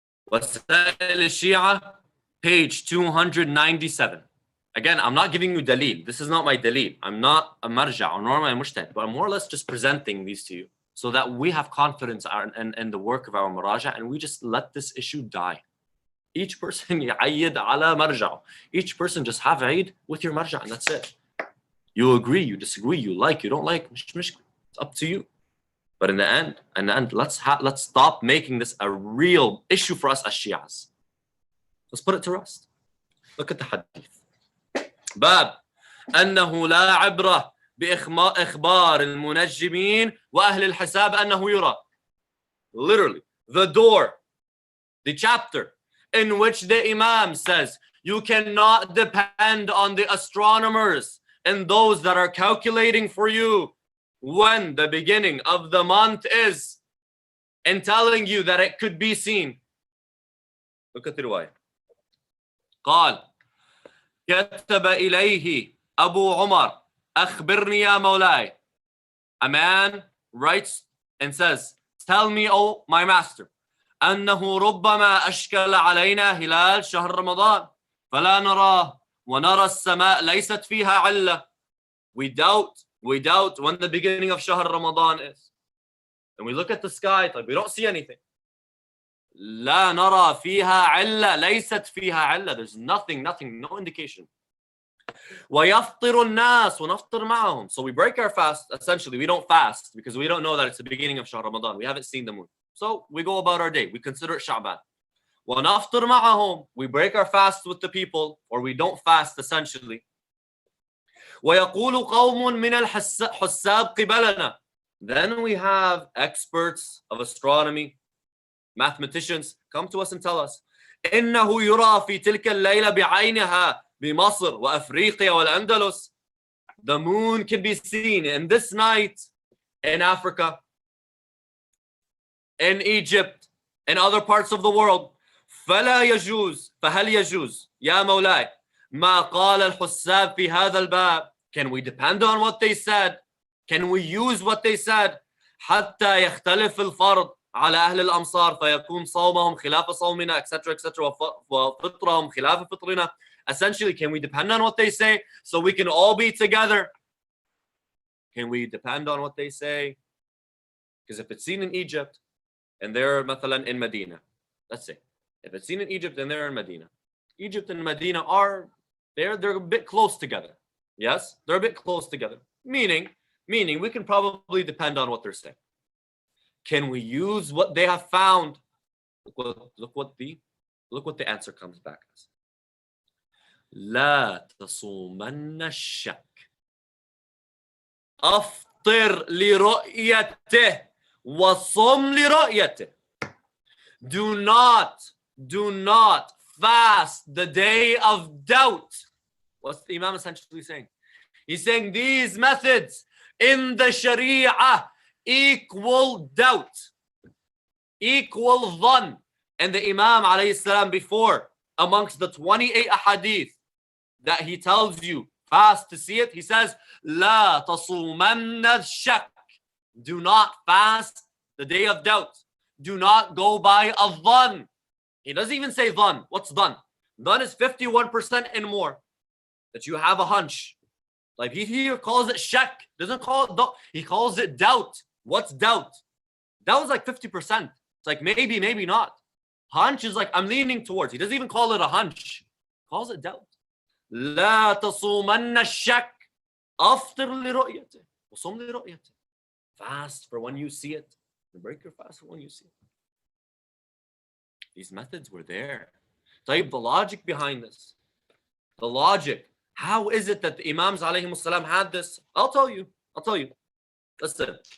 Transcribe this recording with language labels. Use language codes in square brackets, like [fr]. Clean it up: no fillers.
[en] Wasail al-Shia, page 297. Again, I'm not giving you dalil. This is not my dalil. I'm not a marja or nor am I mushtahid, but I'm more or less just presenting these to you so that we have confidence in the work of our muraja, and we just let this issue die. Each person [ar] يعيد على مرجعه. [en] Each person just have Eid with your marja, and that's it. You agree, you disagree, you like, you don't like, it's up to you. But in the end, let's stop making this a real issue for us as Shias. Let's put it to rest. Look at the hadith. [ar] باب أنه لا عبرة بإخبار المنجمين وأهل الحساب أنه يرى. [en] Literally, the door, the chapter in which the Imam says you cannot depend on the astronomers and those that are calculating for you when the beginning of the month is, and telling you that it could be seen. Look at the riwayah. [ar] قال كتب إليه أبو عمر أخبرني يا مولاي. [en] A man writes and says, tell me, oh my master, [ar] أنه ربما أشكل علينا هلال شهر رمضان فلا نراه ونرى السماء ليست فيها علة. [en] We doubt when the beginning of Shahr Ramadan is. And we look at the sky, like we don't see anything. [ar] لا نرى فيها علة ليست فيها علة. [en] There's nothing, no indication. [ar] ويفطر الناس ونفطر معهم. [en] So we break our fast. Essentially, we don't fast because we don't know that it's the beginning of Shahr Ramadan. We haven't seen the moon. So we go about our day. We consider it Sha'ban. [ar] وَنَفْطِرْ مَعَهُمْ. [en] We break our fast with the people, or we don't fast essentially. [ar] وَيَقُولُ قَوْمٌ مِنَ الْحُسَّابِ قِبَلَنَا. [en] Then we have experts of astronomy, mathematicians, come to us and tell us [ar] إِنَّهُ يُرَى فِي تِلْكَ اللَّيْلَ بِعَيْنِهَا بِمَصْرِ وَأَفْرِيقِيَا وَالْأَنْدَلُسِ. [en] The moon can be seen in this night in Africa, in Egypt, in other parts of the world. [ar] فلا يجوز فهل يجوز يا مولاي ما قال الحساب في هذا الباب. [en] Can we depend on what they said? Can we use what they said? [ar] حتى يختلف الفرض على أهل الأمصار فيكون صومهم خلاف صومنا etc وفطرهم خلاف فطرنا. [en] Essentially, can we depend on what they say so we can all be together? Can we depend on what they say? Because if it's seen in Egypt and they're مثلا in Medina, let's say, if it's seen in Egypt and they're in Medina, Egypt and Medina are they're a bit close together. Yes, they're a bit close together. Meaning we can probably depend on what they're saying. Can we use what they have found? Look what the answer comes back as. [ar] لا تصومن الشك. أفطر لرؤيته وصم لرؤيته. [en] Do not do not fast the day of doubt. What's the Imam essentially saying? He's saying these methods in the Sharia equal doubt, equal dhan. And the Imam alayhi salam before, amongst the 28 ahadith that he tells you fast to see it, he says, [ar] La tasumanna shak. [en] Do not fast the day of doubt. Do not go by a dhan. He doesn't even say dhan. What's dhan? Dhan is 51% and more. That you have a hunch. Like he here calls it shak. Doesn't call it doubt. He calls it doubt. What's doubt? Doubt is like 50%. It's like maybe, maybe not. Hunch is like I'm leaning towards. He doesn't even call it a hunch. He calls it doubt. [ar] لا تصومن الشك. أفطر لرؤيته وصوم لرؤيته. [en] Fast for when you see it. And break your fast for when you see it. These methods were there. Tayyib, the logic behind this. The logic. How is it that the Imams alayhimus salam had this? I'll tell you. Listen.